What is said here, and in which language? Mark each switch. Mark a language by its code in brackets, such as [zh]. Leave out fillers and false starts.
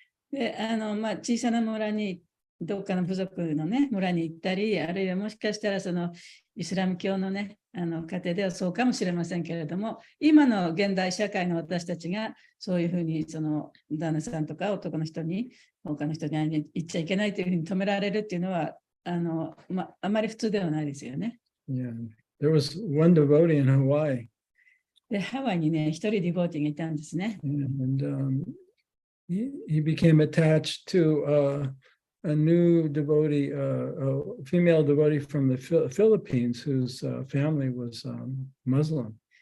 [ja] で、小さな村にどっかの部族のね、村に行ったり、あるいはもしかしたらそのイスラム教のね、家庭ではそうかもしれませんけれども、今の現代社会の私たちがそういうふうにその旦那さんとか男の人に他の人に会いに行っちゃいけないというふうに止められるっていうのはあまり普通ではないですよね。 [en] Yeah, there was one devotee in Hawaii. [ja] で、ハワイにね、一人ディボーティーがいたんですね。 [en] And he became attached to a new devotee, a female devotee from the Philippines, whose family was Muslim.